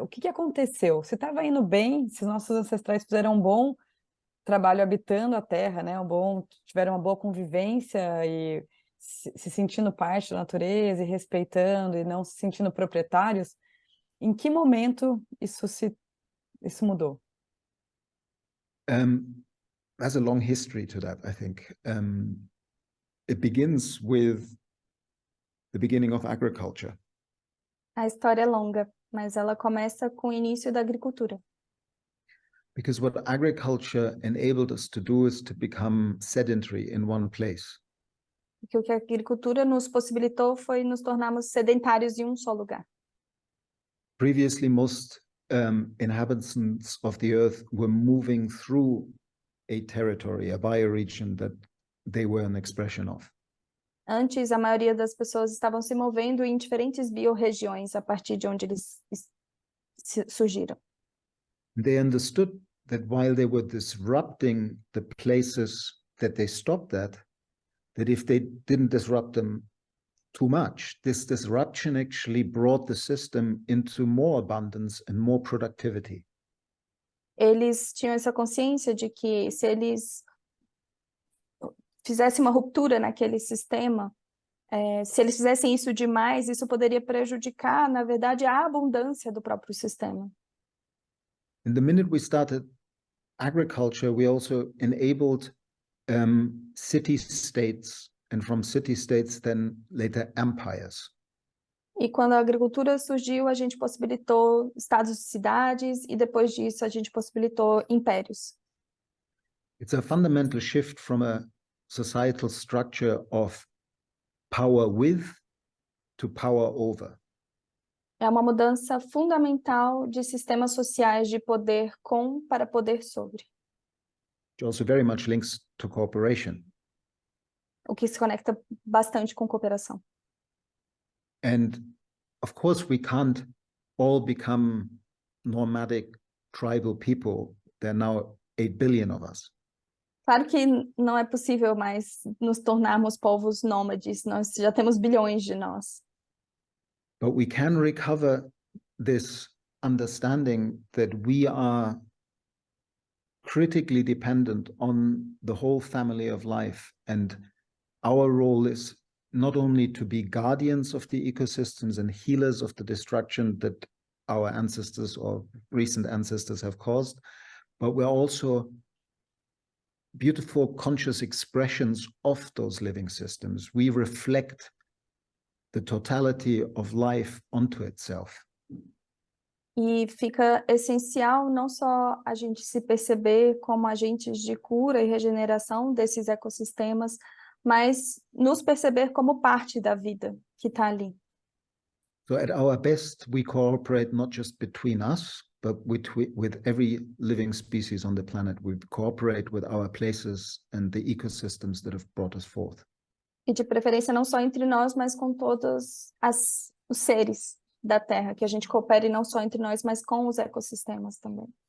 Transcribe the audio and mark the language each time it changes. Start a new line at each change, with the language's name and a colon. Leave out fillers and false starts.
Portuguese: O que aconteceu? Se estava indo bem, se nossos ancestrais fizeram um bom trabalho habitando a terra, né, tiveram uma boa convivência e se sentindo parte da natureza e respeitando e não se sentindo proprietários, em que momento isso mudou?
English: There's a long history to that, I think. It begins with the beginning of agriculture.
Portuguese: A história é longa, mas ela começa com o início da agricultura.
English: Because what agriculture enabled us to do is to become sedentary in one place.
Portuguese: Porque o que a agricultura nos possibilitou foi nos tornarmos sedentários em um só lugar.
English: Previously, most inhabitants of the earth were moving through a territory, a bioregion that they were an expression of.
Portuguese: Antes, a maioria das pessoas estavam se movendo em diferentes biorregiões a partir de onde eles surgiram.
English: They understood that while they were disrupting the places that they stopped at, that if they didn't disrupt them too much, this disruption actually brought the system into more abundance and more productivity.
Portuguese: Eles tinham essa consciência de que se eles fizessem uma ruptura naquele sistema, se eles fizessem isso demais, isso poderia prejudicar, na verdade, a abundância do próprio sistema.
English: And the minute we started agriculture, we also enabled city-states, and from city-states then later empires.
Portuguese: E quando a agricultura surgiu, a gente possibilitou estados e cidades, e depois disso a gente possibilitou impérios.
English: It's a fundamental shift from a societal structure of power with to power over.
Portuguese: É uma mudança fundamental de sistemas sociais de poder com para poder sobre.
English: Which also very much links to cooperation.
Portuguese: O que se conecta bastante com cooperação.
English: And of course, we can't all become nomadic tribal people. There are now 8 billion of us.
Portuguese: Claro que não é possível mais nos tornarmos povos nômades, nós já temos bilhões de nós.
English: But we can recover this understanding that we are critically dependent on the whole family of life, and our role is not only to be guardians of the ecosystems and healers of the destruction that our ancestors or recent ancestors have caused, but we're also beautiful conscious expressions of those living systems. We reflect the totality of life onto itself.
Portuguese: E fica essencial não só a gente se perceber como agentes de cura e regeneração desses ecossistemas, mas nos perceber como parte da vida que está ali.
English: So at our best, we cooperate not just between us, but with every living species on the planet. We cooperate with our places and the ecosystems that have brought us forth.
Portuguese: E de preferência não só entre nós, mas com todos os seres da Terra, que a gente coopere não só entre nós, mas com os ecossistemas também.